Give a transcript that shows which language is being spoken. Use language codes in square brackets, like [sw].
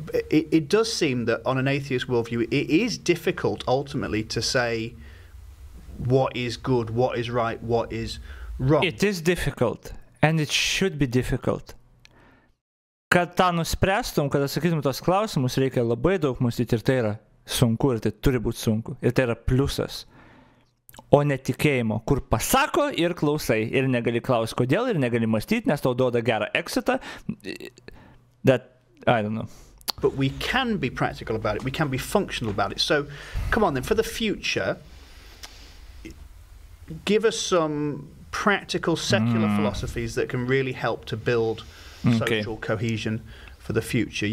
[en] It does seem that on an atheist worldview, it is difficult ultimately to say what is good, what is right, what is wrong. It is difficult, and it should be difficult. [lt] Kad tą nuspręstum, kad atsakytum tos klausimus, reikia labai daug mąstyti, ir tai yra sunku, ir tai turi būti sunku, ir tai yra pliusas. O netikėjimo, kur pasako ir klausai, ir negali klausti kodėl, ir negali mąstyti, nes tau duoda gerą exitą. [en] That, I don't know. But we can be practical about it, we can be functional about it. So, come on then, for the future, give us some practical secular philosophies that can really help to build social cohesion for the future.